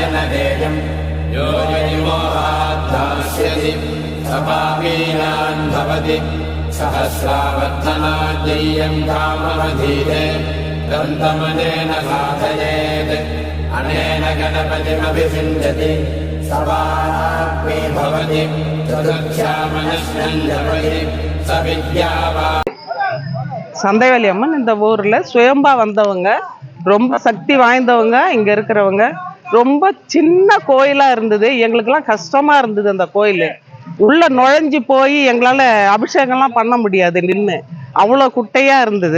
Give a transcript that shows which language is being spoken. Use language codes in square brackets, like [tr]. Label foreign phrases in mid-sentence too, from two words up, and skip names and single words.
[sa] न देयम् यो यदिमोहात् दास्यति स पापीनान् भवति सहस्रावर्तनाद्यय्यम् काममधीते दन्तमनेन साधयेत् अनेन गणपतिमभिषिञ्चति स वाग्मी भवति चतुर्थ्यामनश्नं जपति स विद्यावा [ta] சந்தைவேலி அம்மன் இந்த ஊரில் சுயம்பா வந்தவங்க, ரொம்ப சக்தி வாய்ந்தவங்க. இங்கே இருக்கிறவங்க ரொம்ப சின்ன கோயிலாக இருந்தது. எங்களுக்கெல்லாம் கஷ்டமாக இருந்தது. அந்த கோயில் உள்ளே நுழைஞ்சி போய் எங்களால் அபிஷேகம்லாம் பண்ண முடியாது, நின்று அவ்வளோ குட்டையாக இருந்தது.